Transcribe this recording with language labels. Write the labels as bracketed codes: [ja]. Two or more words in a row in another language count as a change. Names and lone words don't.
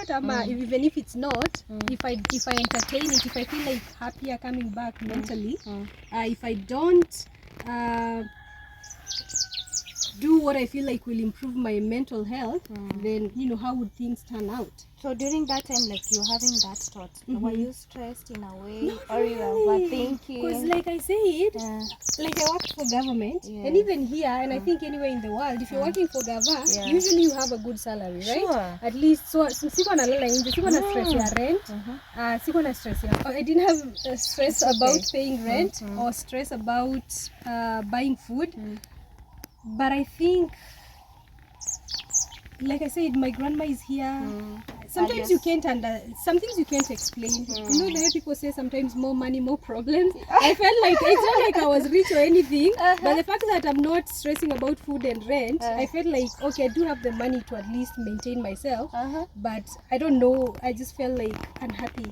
[en] Even if it's not, if I entertain it, if I feel like happier coming back mentally, if I don't do what I feel like will improve my mental health, then how would things turn out? So during that time, like you having that thought, were you stressed in a way, or you were overthinking? Because like I said, like I worked for government, and even here, and I think anywhere in the world, if you're working for government, usually you have a good salary, right? At least, [sw] so siko na lala nje, siko na stress ya rent, siko na stress ya. [en] I didn't have stress about paying rent or stress about buying food. But I think, like I said, my grandma is here. Sometimes you can't some things you can't explain. The way people say sometimes more money, more problems. I felt like it's not like I was rich or anything, but the fact that I'm not stressing about food and rent, I felt like, okay, I do have the money to at least maintain myself, but I don't know, I just felt like unhappy.